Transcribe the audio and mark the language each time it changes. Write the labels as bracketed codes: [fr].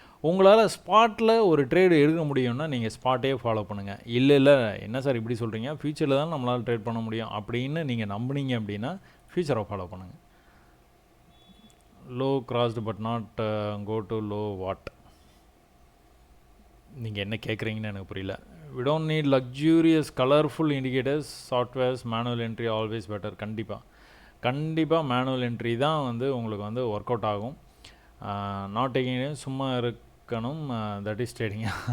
[ta] உங்களால் ஸ்பாட்டில் ஒரு ட்ரேடு எடுக்க முடியும்னா நீங்கள் ஸ்பாட்டே ஃபாலோ பண்ணுங்கள். இல்லை என்ன சார் இப்படி சொல்கிறீங்க, ஃபியூச்சரில் தான் நம்மளால் ட்ரேட் பண்ண முடியும் அப்படின்னு நீங்கள் நம்புனீங்க அப்படின்னா ஃபியூச்சரை ஃபாலோ பண்ணுங்கள். [en] Low crossed but not go to low what? [ta] நீங்கள் என்ன கேட்குறீங்கன்னு எனக்கு புரியல. [en] we don't need luxurious colorful indicators, softwares, manual entry always better. [ta] கண்டிப்பாக மேனுவல் என்ட்ரி தான் வந்து உங்களுக்கு வந்து ஒர்க் அவுட் ஆகும். [en] not taking [ta] சும்மா இருக்கணும், [en] That is trading.